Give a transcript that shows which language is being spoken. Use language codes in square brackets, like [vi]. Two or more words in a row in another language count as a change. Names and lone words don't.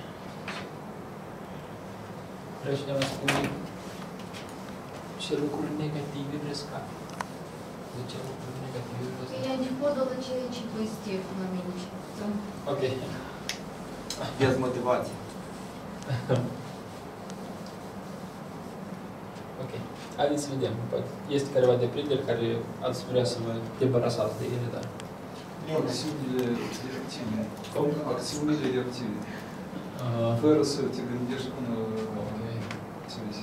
[ro] Vreau cineva să spune ce lucruri negative vrei să faci? De ce lucruri negative vrei să faci? [ru] Я не подала человечий позитив на меня. [ro] Ok. Без motivație. Ok. Haideți să vedem. Poate este careva deprinderi care ați vrea să vă debarasați de ele, dar... Acțiunile directive. Cum? Acțiunile directive. Fără să te gândești până ce vezi.